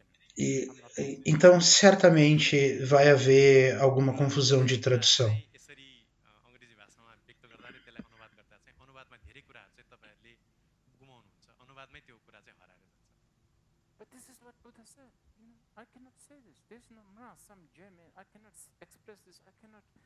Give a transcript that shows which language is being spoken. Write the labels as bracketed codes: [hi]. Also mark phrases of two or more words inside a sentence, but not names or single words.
[pt] Então, certamente vai haver alguma confusão de tradução. [ne] चाहिँ यसरी अङ्ग्रेजी भाषामा व्यक्त गर्दा र त्यसलाई अनुवाद गर्दा चाहिँ अनुवादमा धेरै कुराहरू चाहिँ तपाईँहरूले गुमाउनुहुन्छ अनुवादमै त्यो कुरा चाहिँ हराएर जान्छ [en] But this is what Buddha said. I cannot say this. There's no some German. I cannot express this. I cannot.